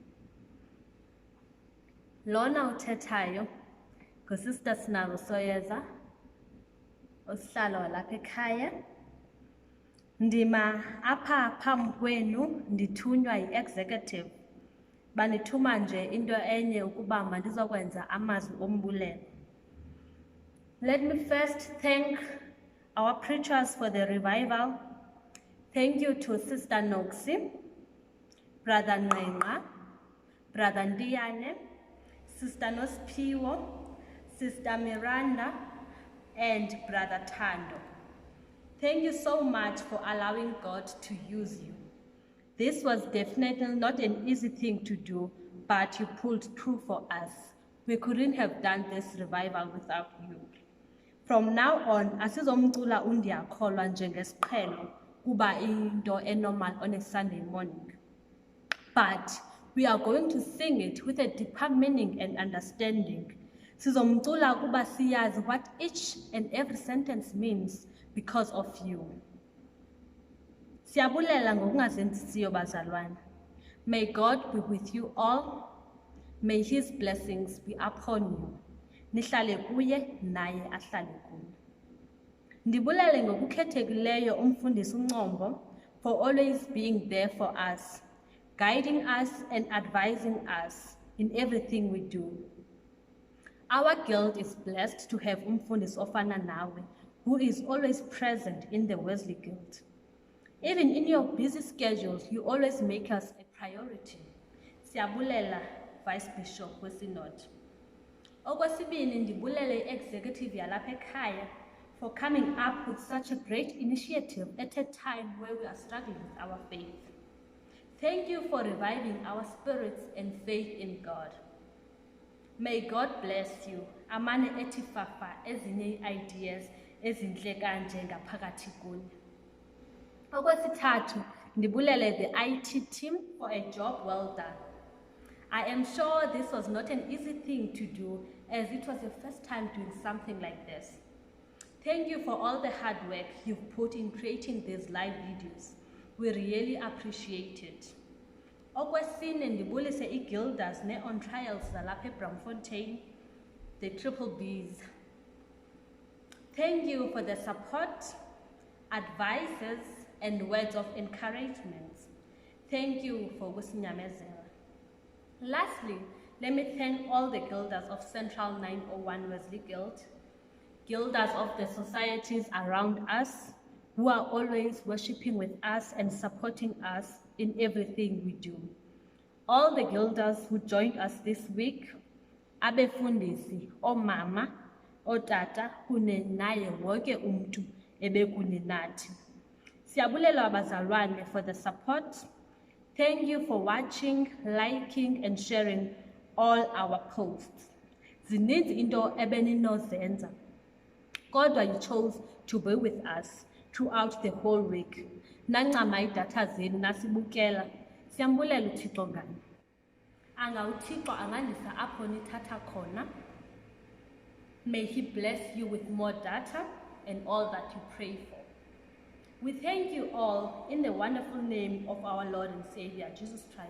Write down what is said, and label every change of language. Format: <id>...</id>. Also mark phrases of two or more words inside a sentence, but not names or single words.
<xh>Lona uthethayo nguSister Sinalo Soyeza, usihlalo walapha ekhaya. Ndima apha phambi kwenu ndithunywa yi-executive. Banithuma nje into enye ukuba mandizokwenza amazwi ombulelo.</xh> <en>Let me first thank our preachers for the revival. Thank you to Sister Noxi, Brother Nqenqa, Brother Ndiyane, Sister Nospiwo, Sister Miranda, and Brother Tando. Thank you so much for allowing God to use you. This was definitely not an easy thing to do, but you pulled through for us. We couldn't have done this revival without you. From now on,</en> <xh>asizomcula uNdiyakholwa njengesiqhelo kuba into enormal</xh> <en>on a Sunday morning. But we are going to sing it with a deeper meaning and understanding.</en> <xh>Sizomcula kuba siyazi</xh> <en>what each and every sentence means because of you.</en> <xh>Siyabulela ngokungazenzisiyo bazalwane.</xh> <en>May God be with you all. May his blessings be upon you.</en> <xh>Nihlale kuye naye ahlale kuni. Ndibulele ngokukhethekileyo umfundisi uNcombo</xh> <en>for always being there for us, guiding us and advising us in everything we do. Our guild is blessed to have</en> <xh>umfundisi ofana nawe,</xh> <en>who is always present in the Wesley Guild. Even in your busy schedules, you always make us a priority.</en> <xh>Siyabulela, Vice Bishop weSynod. Okwesibini ndibulele executive yalapha ekhaya</xh> <en>for coming up with such a great initiative at a time where we are struggling with our faith. Thank you for reviving our spirits and faith in God. May God bless you.</en> <xh>Amane etifafa ezinye ideas ezinhle kanje ngaphakathi kuni. Okwesithathu ndibulele</xh> <en>the IT team for a job well done. I am sure this was not an easy thing to do, as it was your first time doing something like this. Thank you for all the hard work you've put in creating these live videos. We really appreciate it.</en> <xh>Okwesine ndibulise iGuilders ne-on trials zalapha eBramfontein,</xh> <en>the Triple Bs. Thank you for the support, advices, and words of encouragement. Thank you for ukusinyamezela. Lastly, let me thank all the Guilders of Central 901 Wesley Guild, Guilders of the societies around us, who are always worshiping with us and supporting us in everything we do. All the Guilders who joined us this week,</en> <xh>abefundisi, omama, otata, kunye naye wonke umntu ebekunye nathi. Siyabulela abazalwane</xh> <en>for the support. Thank you for watching, liking, and sharing all our posts.</en> <xh>Zininzi into ebeninozenza, kodwa</xh> <en>you chose to be with us throughout the whole week.</en> <xh>Nancama idatha zenu nasibukela. Siyambulela uThixo ngani. Anga uThixo angandisa apho nithatha khona.</xh> <en>May he bless you with more data and all that you pray for. We thank you all in the wonderful name of our Lord and Savior, Jesus Christ.</en>